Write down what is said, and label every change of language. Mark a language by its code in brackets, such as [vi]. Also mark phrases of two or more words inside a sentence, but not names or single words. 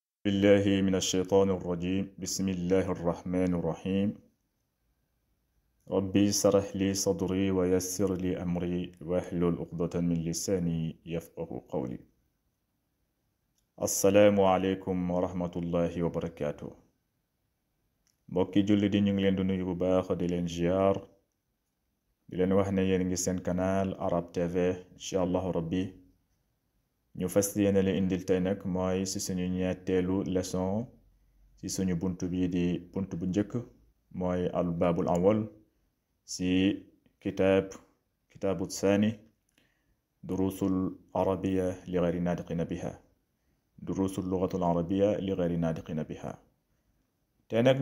[ar] بالله من الشيطان الرجيم بسم الله الرحمن الرحيم ربي اشرح لي صدري ويسر لي أمري واحلل عقدة من لساني يفقه قولي السلام عليكم ورحمة الله وبركاته [wo] mbokki julli di ñu ngi leen di nuyu bu baax di leen ziar di leen wax ne yéen ngi seen canal Arab TV [ar] إن شاء الله ربي [wo] ñu fas yéene leen indil tey nag mooy ci suñu ñetteelu leçon ci suñu buntu bii di buntu bu njëkk mooy [ar] الباب الأول [wo] ci [ar] كتاب الثاني دروس العربية لغير الناطقين بها دروس اللغة العربية لغير الناطقين بها [wo] durusul lugatul arabiya li gayri naadiqina biha tey nag ñu